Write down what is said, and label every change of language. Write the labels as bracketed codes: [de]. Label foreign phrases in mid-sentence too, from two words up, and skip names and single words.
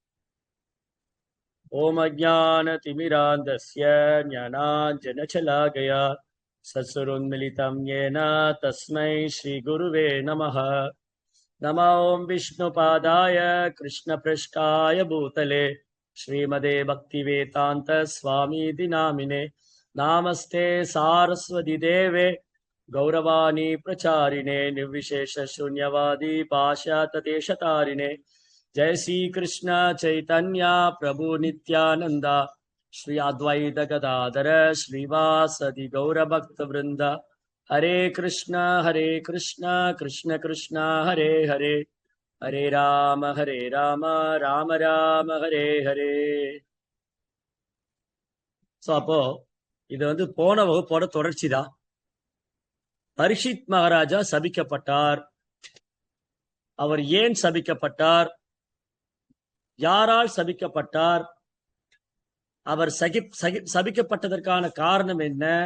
[sa] ॐ अज्ञान तिमिरान्धस्य ज्ञानाञ्जनशलाकया चक्षुरुन्मीलितं येन तस्मै श्री गुरवे नमः. नमो ॐ विष्णुपादाय कृष्णप्रेष्ठाय भूतले श्रीमते भक्तिवेदान्त स्वामीति नामिने. नमस्ते सारस्वते देवे गौरवाणी प्रचारिणे निर्विशेष शून्यवादी पाश्चात्यदेशतारिणे. जय श्री कृष्ण चैतन्य प्रभु नित्यानंद श्री अद्वैत गदाधर श्रीवासदि गौरभक्त वृंद. हरे कृष्ण कृष्ण कृष्ण हरे हरे, हरे राम राम राम हरे हरे. [ta] சோ அப்போ இது போன வகுப்போட தொடர்ச்சி தான். பரீட்சித் மகாராஜா சபிக்கப்பட்டார். அவர் ஏன் சபிக்கப்பட்டார்? யாரால் சபிக்கப்பட்டார்? அவர் சபிக்கப்பட்டதற்கான காரணம் என்ன?